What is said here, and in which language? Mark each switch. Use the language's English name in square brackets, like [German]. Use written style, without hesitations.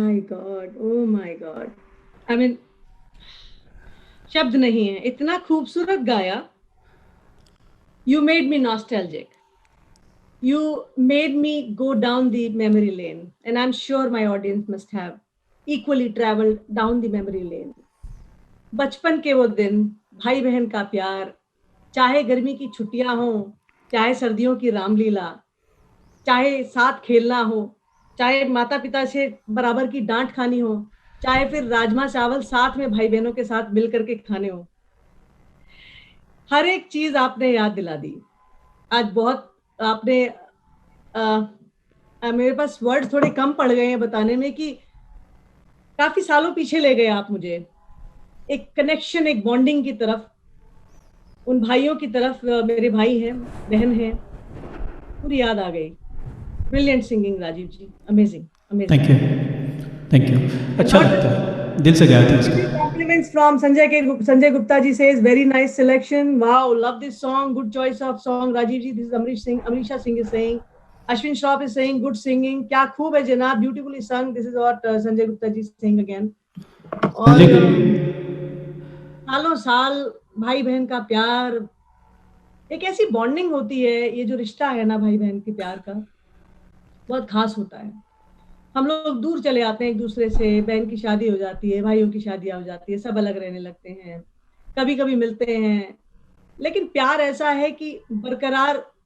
[Hindi] God, oh my God, I mean शब्द नहीं है, इतना खूबसूरत गाया. [English] You made me nostalgic. You made me go down the memory lane, and I'm sure my audience must have equally traveled down the memory lane. [Hindi] बचपन के वो दिन, भाई बहन का प्यार, चाहे गर्मी की छुट्टियां हो, चाहे सर्दियों की रामलीला, चाहे साथ खेलना हो, चाहे माता पिता से बराबर की डांट खानी हो, चाहे फिर राजमा चावल साथ में भाई बहनों के साथ मिल करके खाने हो, हर एक चीज आपने याद दिला दी. आज बहुत आपने मेरे पास वर्ड थोड़े कम पड़ गए हैं बताने में कि काफी सालों पीछे ले गए आप मुझे, एक कनेक्शन, एक बॉन्डिंग की तरफ, उन भाइयों की तरफ. मेरे भाई हैं, बहन हैं, पूरी याद आ गई. [English] Brilliant singing Rajiv ji, amazing amazing. Thank you. [Hindi] अच्छा लगता है, दिल से गाया था इसको. [English] Compliments from Sanjay Gupta ji says very nice selection. Wow, love this song. Good choice of song, Rajiv ji. This is Amrisha Singh is saying. Ashwin Shroff is saying good singing. [Hindi] क्या खूब है जनाब, [English] beautifully sung. This is what Sanjay Gupta ji is saying again. [Hindi] और सालों साल भाई बहन का प्यार, एक ऐसी बॉन्डिंग होती है, ये जो रिश्ता है ना भाई बहन के प्यार का, बहुत खास होता है. हम लोग दूर चले आते हैं एक दूसरे से, बहन की शादी हो जाती है, भाइयों की शादियां हो जाती है, सब अलग रहने लगते हैं, कभी कभी मिलते हैं, लेकिन प्यार ऐसा है कि बरकरार.